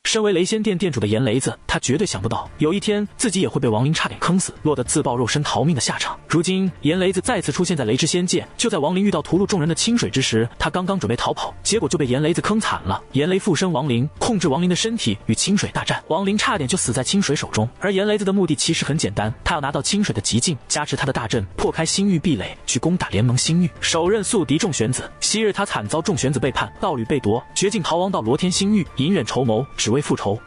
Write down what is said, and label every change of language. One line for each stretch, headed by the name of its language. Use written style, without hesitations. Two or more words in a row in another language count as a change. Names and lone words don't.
Chinese: 身為雷仙殿殿主的嚴雷子，他絕對想不到有一天自己也会被亡灵差點坑死，落得自爆肉身逃命的下场。如今嚴雷子再次出现在雷之仙界，就在亡灵遇到屠戮众人的清水之时，他刚刚準備逃跑，結果就被嚴雷子坑慘了。嚴雷附身亡靈，控制亡灵的身體與清水大戰，亡靈差點就死在清水手中。而嚴雷子的目的其實很簡單，他要拿到清水的極境，加持他的大陣，破開星域壁壘，去攻打聯盟星域，手刃宿敵眾玄子。昔日他慘遭眾玄子背叛，道侶被奪，絕境逃亡到羅天星域，隱忍籌謀，只為復仇。